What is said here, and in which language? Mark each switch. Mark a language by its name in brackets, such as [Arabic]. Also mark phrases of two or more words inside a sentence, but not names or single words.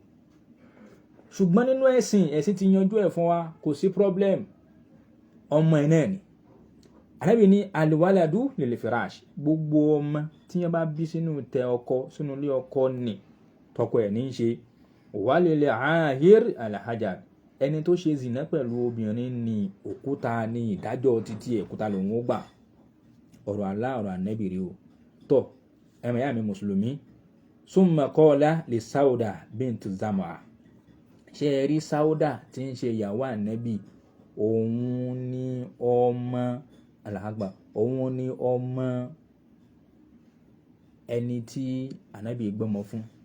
[Yoruba] Ṣùgbọ́n nínú ẹ̀sìn ti yanjú ẹ̀ fún wa, kò sí problem. Ọmọ ẹ̀ náà ni. Ànábì ní [Arabic] الولد للفراش, [Yoruba] gbogbo ọmọ tí wọ́n bá bí sínú tẹ ọkọ, sínú ilé ọkọ ni tọkọ ẹ̀ ní í ṣe. [Arabic] وللعاهر الحجر [Yoruba] ẹni tó ṣe zìnà pẹ̀lú obìnrin ní òkúta ní ìdájọ́ títí òkúta lòun ó gbà. Ọ̀rọ̀ Allah ọ̀rọ̀ Ànábì rí o. Tọ́ ẹ̀mọ̀ yá mi mùsùlùmí. [Arabic] ثم قال لي سودة بنت زمعة. [Yoruba] Ṣé ẹ rí Sauda tí ń ṣe ìyàwó Ànábì, òun ni ọmọ alàgbà, òun ni ọmọ ẹni tí Ànábì gbọ́mọ fún.